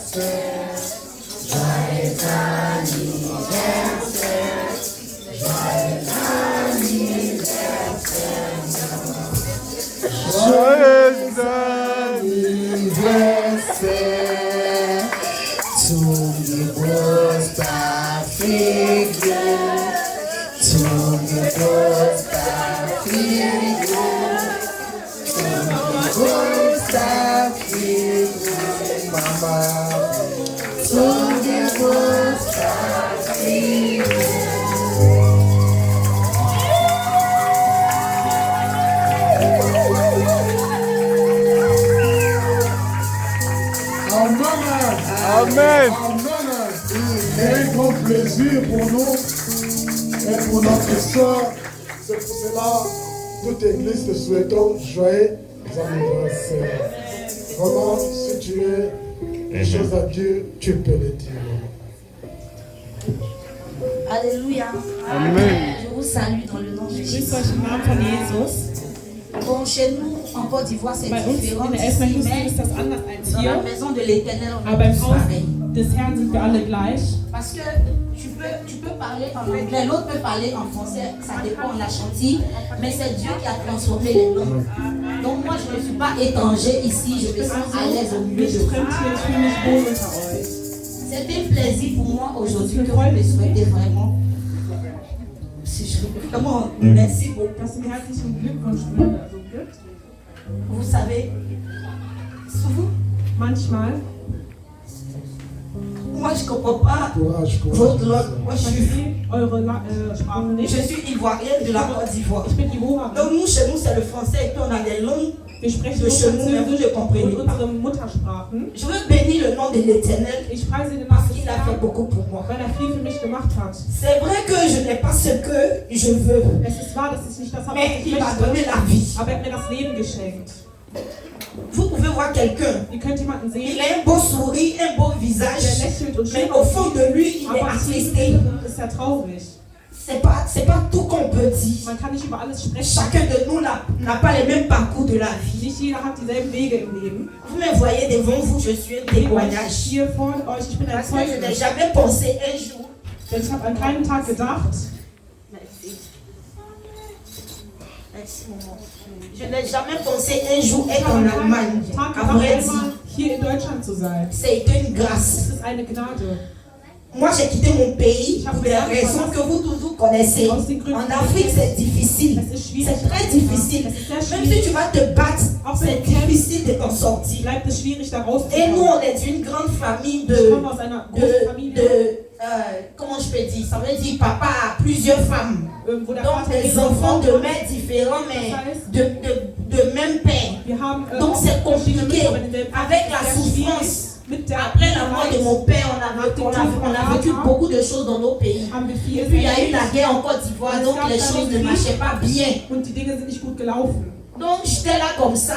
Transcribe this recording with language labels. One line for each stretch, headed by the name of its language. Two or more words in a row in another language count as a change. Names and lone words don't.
French: Joyeux anniversaire. Joyeux anniversaire.
English: To the West Africa, to the West Africa, to the West Africa, Mama, to the West Africa.
French: Amen. C'est un grand plaisir pour nous et pour notre soeur. C'est pour cela toute église te souhaitons joyeux anniversaire. Vraiment, si tu es une chose à Dieu, tu peux le dire. Alléluia. Amen. Je vous salue dans le nom de Jésus.
German: Grüß euch im Namen von Jesus.
French: Bon, chez nous, en Côte d'Ivoire, c'est
German: Bei uns
French: différent.
German: in der Elfenbeinküste ist das anders als
French: Dans la
German: hier.
French: maison de l'Éternel, on
German: Aber
French: est
German: im
French: tous
German: Haus
French: pareils.
German: des Herrn sind wir alle gleich.
French: Parce que tu peux parler en anglais, l'autre peut parler en français, ça dépend de la chantier, mais c'est Dieu qui a transformé les langues. Donc moi, je ne suis pas étranger ici, je me sens à l'aise au milieu
German: Nicht
French: de vous.
German: fremd hier, ich fühle mich wohl unter euch.
French: C'est un plaisir pour moi aujourd'hui que vous me souhaitez vraiment. Si je vraiment, merci beaucoup.
German: Das sind herzlichen Glückwunsch, also gibt.
French: Vous savez, souvent,
German: Manchmal
French: moi je ne comprends pas votre langue. Moi je suis,
German: verstehe eure Sprache nicht.
French: je suis ivoirienne de la Côte d'Ivoire.
German: Ich bin Ivoire.
French: Donc nous, chez nous, c'est le français et puis on a des langues.
German: Wir sprechen
French: de
German: nur
French: chez nous, mais vous ne
German: Französisch
French: comprenez
German: und
French: pas.
German: unsere Muttersprachen.
French: Je veux bénir le nom de l'Éternel
German: Ich preise den Namen
French: parce
German: des
French: qu'il a fait
German: Herrn,
French: beaucoup pour moi.
German: weil viel für mich gemacht hat.
French: C'est vrai que je n'ai pas ce que je veux,
German: Es ist wahr, dass ich nicht das habe, was
French: mais
German: ich
French: il m'a donné
German: möchte,
French: la vie.
German: aber er hat mir das Leben geschenkt.
French: Vous pouvez voir quelqu'un,
German: Ihr könnt jemanden sehen,
French: il a un beau sourire, un beau
German: der
French: visage,
German: lächelt und
French: mais
German: schön
French: au fond de lui, il est
German: aber tief
French: attristé.
German: innen ist er traurig.
French: C'est pas tout qu'on peut dire.
German: Man kann nicht über alles sprechen.
French: Chacun de nous n'a pas les mêmes parcours de la vie.
German: Nicht jeder hat dieselben Wege im Leben.
French: Vous me voyez devant vous, je suis un témoignage.
German: Hier vor euch, ich bin ein
French: Parce que je n'ai
German: Zeugnis.
French: jamais pensé un jour.
German: Denn ich habe an keinen Tag gedacht,
French: Merci. Merci, maman. Je n'ai jamais pensé un jour
German: ich
French: être
German: habe
French: en
German: an keinen
French: Allemagne.
German: Tag
French: À
German: gedacht,
French: vrai dire,
German: einmal hier in Deutschland zu sein.
French: c'est une grâce.
German: Es ist eine Gnade.
French: Moi, j'ai quitté mon pays pour des raisons que vous tous connaissez. En Afrique, c'est difficile.
German: Es ist schwierig.
French: C'est très difficile.
German: Es ist sehr
French: Même si
German: schwierig.
French: tu vas te battre, c'est difficile de t'en sortir.
German: Bleibt es schwierig, da
French: Et nous,
German: rauszukommen.
French: on est d'une grande famille
German: Ich komme aus einer großen Familie,
French: comment je peux dire? Ça veut dire papa a plusieurs femmes.
German: wo der
French: Donc
German: Vater
French: des
German: mehrere
French: enfants
German: Frauen
French: de
German: hat.
French: mères différents, mais de même père.
German: Wir haben
French: Donc c'est
German: verschiedene
French: compliqué.
German: Mütter, aber denselben
French: Avec la
German: Vater. Sehr schwierig.
French: souffrance.
German: Mit der
French: Après la mort de mon père, on a vécu beaucoup de choses dans nos pays.
German: haben wir viel
French: Et puis il y a eu la
German: erlebt.
French: guerre en Côte d'Ivoire, donc les choses ne marchaient pas bien.
German: Und die Dinge sind nicht gut gelaufen.
French: Donc j'étais là comme ça.